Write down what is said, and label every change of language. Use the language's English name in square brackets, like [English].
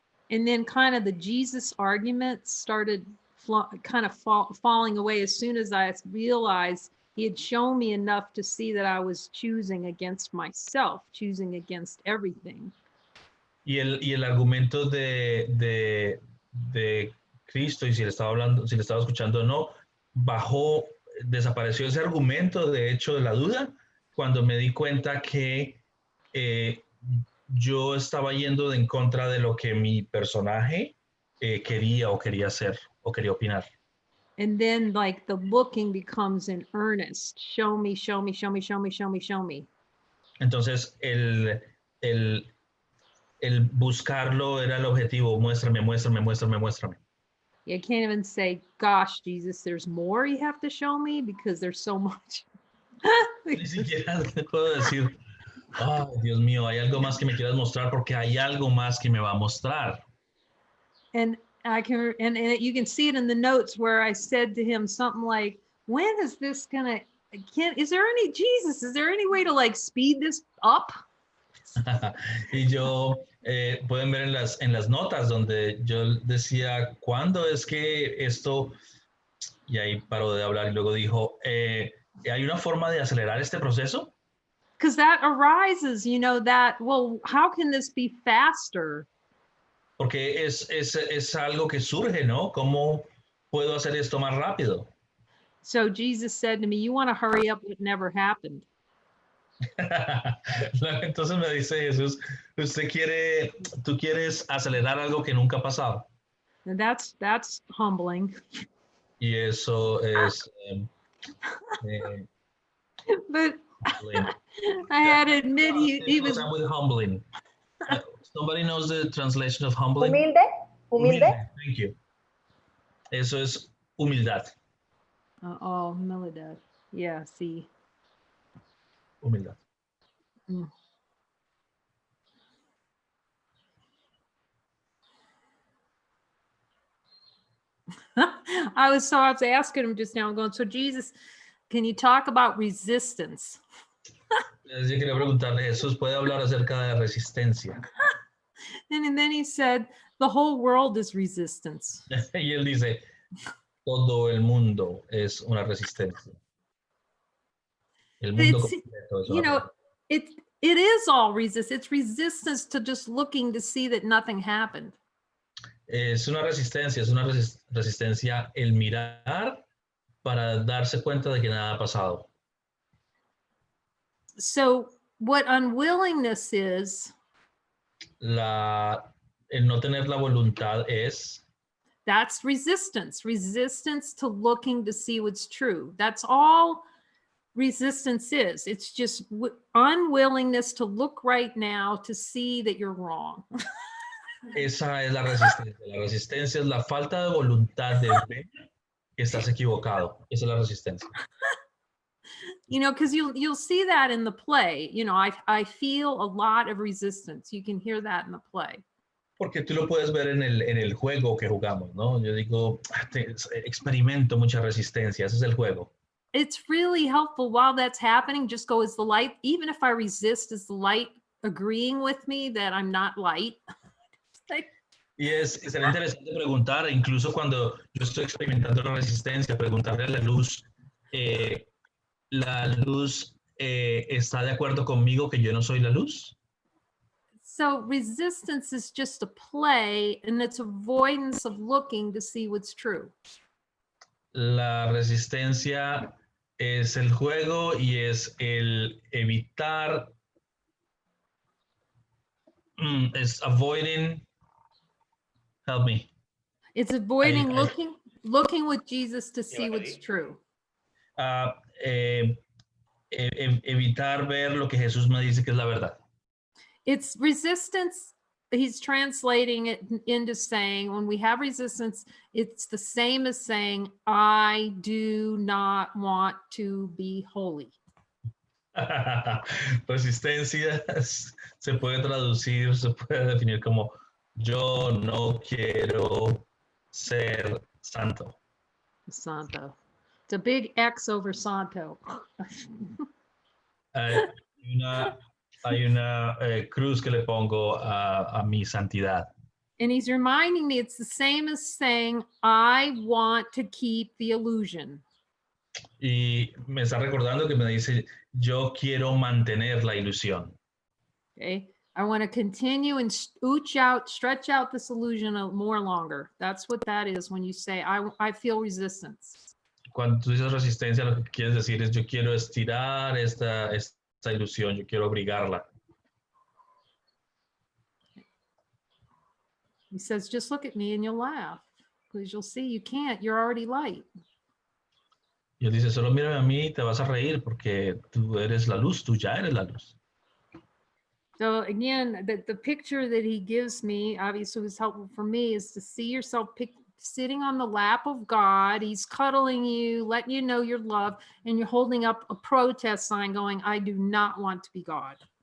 [English] And then kind of the Jesus arguments started falling away as soon as I realized he had shown me enough to see that I was choosing against myself, choosing against everything. [Spanish] Y el argumento de Cristo, y si le estaba hablando, si le estaba escuchando o no, desapareció ese argumento, de hecho, de la duda, cuando me di cuenta que yo estaba yendo en contra de lo que mi personaje quería o quería hacer o quería opinar. [English] And then like the looking becomes an earnest. Show me, show me, show me, show me, show me, show me. [Spanish] Entonces el buscarlo era el objetivo. Muéstrame, muéstrame, muéstrame, muéstrame. [English] You can't even say, gosh, Jesus, there's more you have to show me because there's so much. [Spanish] Ni siquiera puedo decir, oh, Dios mío, hay algo más que me quieras mostrar porque hay algo más que me va a mostrar. [English] And I can, and you can see it in the notes where I said to him something like, when is this gonna, is there any, Jesus, is there any way to like speed this up? [Spanish] Y yo, pueden ver en las notas donde yo decía, ¿cuándo es que esto? Y ahí paró de hablar y luego dijo, ¿hay una forma de acelerar este proceso? [English] Because that arises, that, well, how can this be faster? [Spanish] Porque es algo que surge, ¿no? ¿Cómo puedo hacer esto más rápido? [English] So Jesus said to me, you want to hurry up what never happened. [Spanish] Entonces me dice Jesús, tú quieres acelerar algo que nunca ha pasado. [English] And that's humbling. [Spanish] Y eso es... [English] But I had to admit he was... with humbling. Somebody knows the translation of humbling? [Spanish] Humilde, humilde. [English] Thank you. [Spanish] Eso es humildad. [English] Humildad. Yeah, see. [Spanish] Humildad. Mm. [English] I was asking him just now, I'm going, so Jesus, can you talk about resistance? [Spanish] Yo quería preguntarle, Jesús, ¿puede hablar acerca de resistencia? [English] And then he said, the whole world is resistance. [Spanish] Y él dice, todo el mundo es una resistencia. El mundo [English] It's, [Spanish] completo es [English] you [Spanish] una [English] know, [Spanish] resistencia. [English] it is all resistance. It's resistance to just looking to see that nothing happened. [Spanish] Es una resistencia, es una resistencia el mirar para darse cuenta de que nada ha pasado. [English] So what unwillingness is, [Spanish] El no tener la voluntad es [English] that's resistance to looking to see what's true. That's all resistance is. It's just unwillingness to look right now to see that you're wrong. [Spanish] esa es la resistencia. La resistencia es la falta de voluntad de ver que estás equivocado. Esa es la resistencia. [English] You know, because you'll see that in the play. You know, I feel a lot of resistance. You can hear that in the play. [Spanish] Porque tú lo puedes ver en el juego que jugamos, ¿no? Yo digo, experimento mucha resistencia, ese es el juego. [English] It's really helpful while that's happening. Just go, is the light, even if I resist, is the light agreeing with me that I'm not light? [Spanish] Y será interesante preguntar, incluso cuando yo estoy experimentando la resistencia, preguntarle a la luz está de acuerdo conmigo que yo no soy la luz. [English] So resistance is just a play, and it's avoidance of looking to see what's true. [Spanish] La resistencia es el juego y es el evitar, es [English] avoiding, help me. It's avoiding looking with Jesus to see what's Divinity. true. [Spanish] Evitar ver lo que Jesús me dice que es la verdad. [English] It's resistance. He's translating it into saying, when we have resistance, it's the same as saying, I do not want to be holy. [Spanish] Resistencia se puede traducir, se puede definir como yo no quiero ser santo. [English] Santo. It's a big X over Santo. [Spanish] Hay una cruz que le pongo a mi santidad. [English] And he's reminding me it's the same as saying, I want to keep the illusion. [Spanish] Y me está recordando que me dice, yo quiero mantener la ilusión. [English] Okay. I want to continue and stretch out this illusion more longer. That's what that is when you say, I feel resistance. [Spanish] Cuando tú dices resistencia, lo que quieres decir es, yo quiero estirar esta ilusión, yo quiero abrigarla. [English] He says, just look at me and you'll laugh, because you'll see you can't, you're already light. [Spanish] Y él dice, solo mírame a mí y te vas a reír porque tú eres la luz, tú ya eres la luz. [English] So again, the picture that he gives me, obviously was helpful for me, is to see yourself sitting on the lap of God. He's cuddling you, letting you know you're loved, and you're holding up a protest sign going, I do not want to be God.